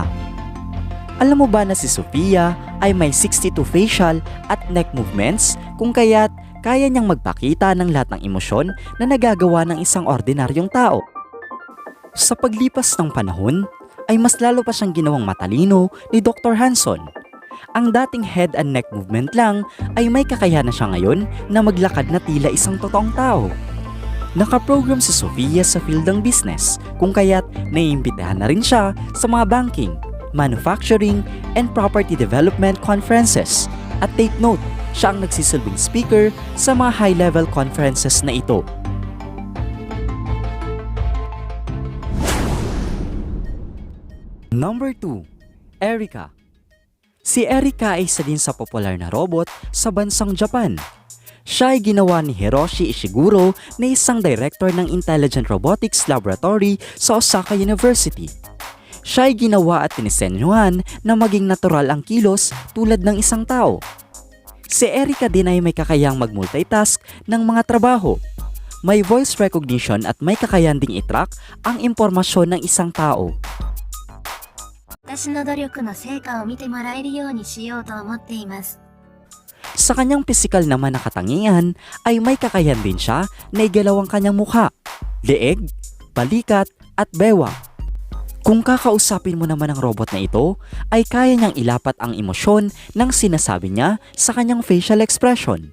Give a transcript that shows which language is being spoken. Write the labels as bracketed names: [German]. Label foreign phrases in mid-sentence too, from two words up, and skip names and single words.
[Filipino] Alam mo ba na si Sophia ay may 62 facial at [English] neck movements [Filipino] kung kaya't kaya niyang magpakita ng lahat ng emosyon na nagagawa ng isang ordinaryong tao. Sa paglipas ng panahon, ay mas lalo pa siyang ginawang matalino ni Dr. Hanson. Ang dating [English] head and neck movement [Filipino] lang ay may kakayahan na siya ngayon na maglakad na tila isang totoong tao. Nakaprogram si Sophia sa field ng business kung kaya't naiimbitahan na rin siya sa mga [English] banking, manufacturing, and property development conferences. [Filipino] At [English] take note, [Filipino] siya ang nagsisilbing speaker sa mga [English] high-level conferences [Filipino] na ito. Number 2. Erika. Si Erika ay isa din sa popular na robot sa bansang Japan. Siya ay ginawa ni Hiroshi Ishiguro na isang director ng Intelligent Robotics Laboratory sa Osaka University. Siya ay ginawa at tinisenyuhan na maging natural ang kilos tulad ng isang tao. Si Erika din ay may kakayang mag-multitask ng mga trabaho. May [English] voice recognition [Filipino] at may kakayahan ding i-track ang impormasyon ng isang tao. [Japanese] 私の努力の成果を見てもらえるようにしようと思っています。 [Filipino] Sa kanyang pisikal naman na katangian ay may kakayahan din siya na igalaw ang kanyang mukha, leeg, balikat at bewang. Kung kakausapin mo naman ang robot na ito, ay kaya niyang ilapat ang emosyon ng sinasabi niya sa kanyang [English] facial expression.